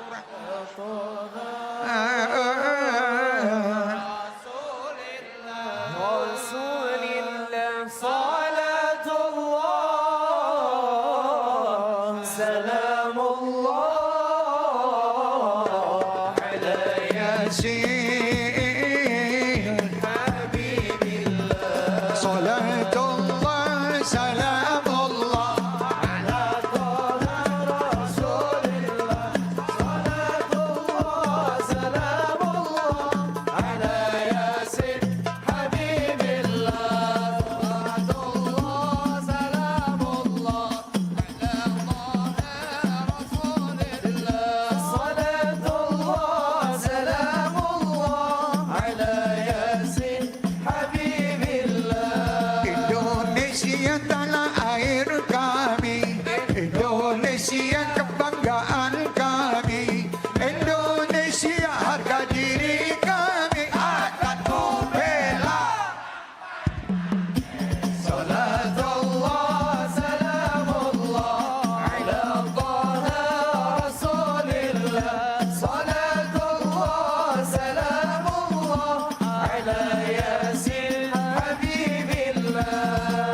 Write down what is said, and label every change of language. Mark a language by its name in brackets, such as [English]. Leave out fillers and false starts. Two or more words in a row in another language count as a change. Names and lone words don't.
[Arabic] Rasulillah. صلاة الله، سلام الله على ياسين حبيب الله. صلاة الله، سلام الله على طه رسول الله. صلاة الله، سلام الله على ياسين حبيب الله. صلاة الله، سلام الله على طه رسول الله. صلاة الله، سلام الله على ياسين حبيب الله. [Indonesian] Indonesia tanah air kami, Indonesia kebanggaan kami, Indonesia harga diri kami akan ku bela. [Arabic] صلاة الله، سلام الله على طه رسول الله. صلاة الله، سلام الله على ياسين حبيب الله.